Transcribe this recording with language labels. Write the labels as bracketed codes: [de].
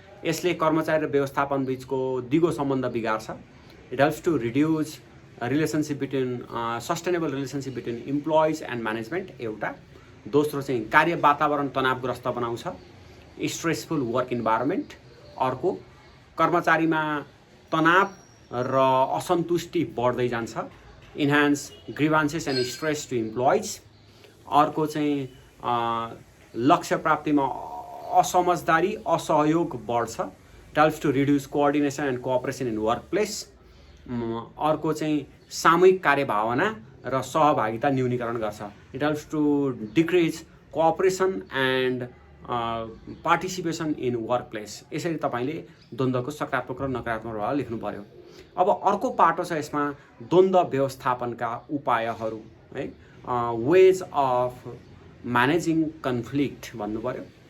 [ne] यसले कर्मचारी र व्यवस्थापन बीचको दिगो सम्बन्ध बिगार्छ। [en] It helps to reduce relationship between sustainable relationship between employees and management एउटा। [ne] दोस्रो चाहिँ कार्य वातावरण तनावग्रस्त बनाउँछ, [en] Stressful work environment. [ne] अर्को, कर्मचारीमा तनाव र असन्तुष्टि बढ्दै जान्छ, [en] Enhance grievances and stress to employees. [ne] अर्को चाहिँ लक्ष्य प्राप्तिमा असमझदारी, असहयोग बढ्छ। [en] It helps to reduce coordination and cooperation in work place. [ne] अर्को चाहिँ सामूहिक कार्यभावना र सहभागिता न्यूनीकरण गर्छ। [en] It helps to decrease cooperation and participation in work place. [ne] यसरी तपाईँले द्वन्द्वको सकारात्मक र नकारात्मक प्रभाव लेख्नु पर्यो। अब अर्को पाटो छ यसमा द्वन्द्व व्यवस्थापनका उपायहरू है, [en] ways of managing conflict [ne] भन्नु पर्यो।